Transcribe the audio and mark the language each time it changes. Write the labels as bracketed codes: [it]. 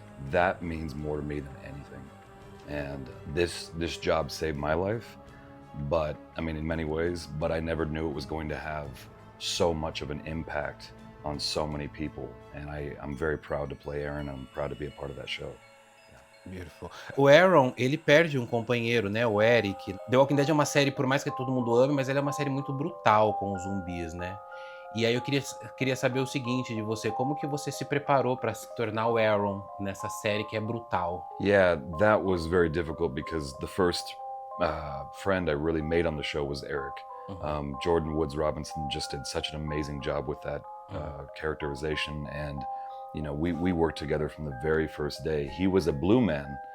[en] That means more to me than anything. And this job saved my life, but I mean in many ways, but I never knew it was going to have so much of an impact on so many people. And I'm very proud to play Aaron. I'm proud to be a part of that show. Beautiful. [pt] O Aaron, ele perde um companheiro, né? O Eric. The Walking Dead é uma série, por mais que todo mundo ame, mas ela é uma série muito brutal com os zumbis, né? E aí eu queria saber o seguinte de você, como que você se preparou para se tornar o Aaron nessa série que é brutal? [en] Yeah, that was very difficult because the first friend I really made on the show was Eric. Jordan Woods Robinson just did such an amazing job with that characterization, and we worked together from the very first day. He was a Blue Man.